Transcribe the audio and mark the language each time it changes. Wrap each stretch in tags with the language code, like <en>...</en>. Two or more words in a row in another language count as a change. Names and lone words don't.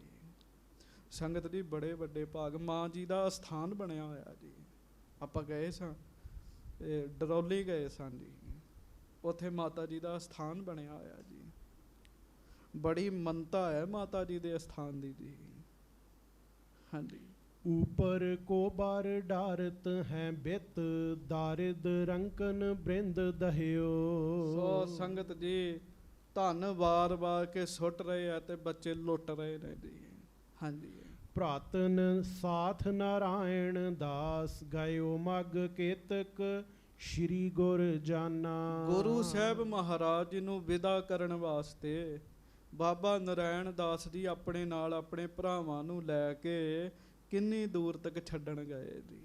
<pa>ਸੰਗਤ ਜੀ ਬੜੇ ਵੱਡੇ ਭਾਗ, ਮਾਂ ਜੀ ਦਾ ਅਸਥਾਨ ਬਣਿਆ ਹੋਇਆ ਜੀ। ਆਪਾਂ ਗਏ ਸਾਂ, ਡਰੌਲੀ ਗਏ ਸਾਂ ਜੀ, ਉੱਥੇ ਮਾਤਾ ਜੀ ਦਾ ਅਸਥਾਨ ਬਣਿਆ ਹੋਇਆ ਜੀ। ਬੜੀ ਮੰਨਤਾ ਹੈ ਮਾਤਾ ਜੀ ਦੇ ਅਸਥਾਨ ਦੀ ਜੀ। ਹਾਂਜੀ।</pa> <bra>ऊपर को बार डारत हैं बित दारिद रंकन बृंद दहियो।</bra> <pa>ਸੋ ਸੰਗਤ ਜੀ ਧਨ ਵਾਰ ਵਾਰ ਕੇ ਸੁੱਟ ਰਹੇ ਆ ਤੇ ਬੱਚੇ ਲੁੱਟ ਰਹੇ ਨੇ ਜੀ। ਹਾਂਜੀ।</pa> <bra>ਭਰਾਤਨ ਸਾਥ ਨਾਰਾਇਣ ਦਾਸ ਗਇਓ ਮਗ ਕੇਤਕ ਸ਼੍ਰੀ ਗੁਰ ਜਾਨਾ।</bra> <pa>ਗੁਰੂ ਸਾਹਿਬ ਮਹਾਰਾਜ ਜੀ ਨੂੰ ਵਿਦਾ ਕਰਨ ਵਾਸਤੇ ਬਾਬਾ ਨਰਾਇਣ ਦਾਸ ਜੀ ਆਪਣੇ ਨਾਲ ਆਪਣੇ ਭਰਾਵਾਂ ਨੂੰ ਲੈ ਕੇ ਕਿੰਨੀ ਦੂਰ ਤੱਕ ਛੱਡਣ ਗਏ ਜੀ।</pa>